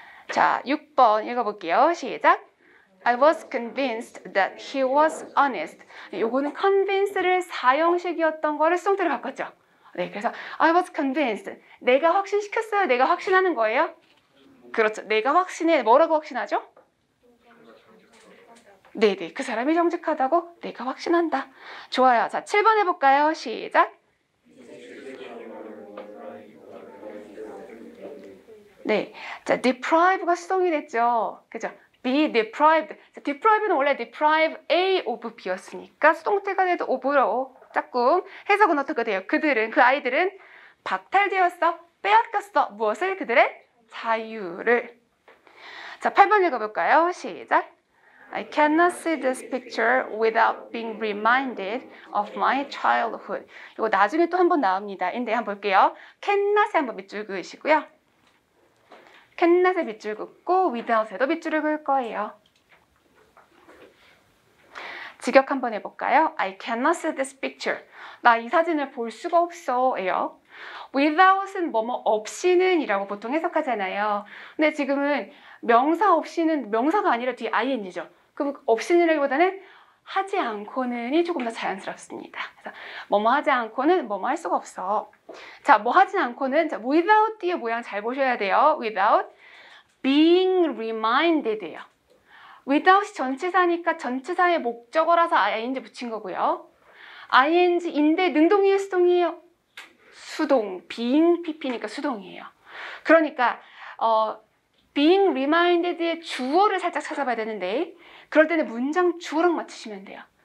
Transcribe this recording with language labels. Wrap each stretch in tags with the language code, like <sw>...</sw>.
<ko>자, 6번 읽어볼게요. 시작.</ko> <en>I was convinced that he was honest.</en> <ko>네, 요거는 convince를 사형식이었던 거를 수동태로 바꿨죠. 네, 그래서</ko> <en>I was convinced.</en> <ko>내가 확신시켰어요. 내가 확신하는 거예요. 그렇죠. 내가 확신해. 뭐라고 확신하죠? 네네. 그 사람이 정직하다고 내가 확신한다. 좋아요. 자, 7번 해볼까요? 시작. 네. 자, deprive가 수동이 됐죠. 그죠?</ko> <en>be deprived.</en> <ko>자, deprive는 원래 deprive A of B였으니까 수동태가 돼도 of로 짝꿍. 해석은 어떻게 돼요? 그들은, 그 아이들은 박탈되었어. 빼앗겼어. 무엇을? 그들의 자유를. 자, 8번 읽어볼까요? 시작.</ko> <en>I cannot see this picture without being reminded of my childhood.</en> <ko>이거 나중에 또 한 번 나옵니다. 인데 한번 볼게요. cannot에 한번 밑줄 그으시고요. cannot에 밑줄 긋고 without에도 밑줄을 그을 거예요. 직역 한번 해볼까요?</ko> <en>I cannot see this picture.</en> <ko>나 이 사진을 볼 수가 없어. 예요. without은 뭐뭐 없이는 이라고 보통 해석하잖아요. 근데 지금은 명사 없이는 명사가 아니라 뒤에 ing죠. 그럼 없이는이라기보다는 하지 않고는이 조금 더 자연스럽습니다. 그래서 뭐뭐 하지 않고는 뭐뭐 할 수가 없어. 자, 뭐 하지 않고는 자, without 뒤에 모양 잘 보셔야 돼요.</ko> <en>without being reminded예요.</en> <ko>without이 전치사니까 전치사의 목적어라서 ing 붙인 거고요. ing인데 능동이에요, 수동이에요? 수동. being pp니까 수동이에요. 그러니까 being reminded의 주어를 살짝 찾아봐야 되는데 그럴 때는 문장 주어랑 맞추시면 돼요.</ko>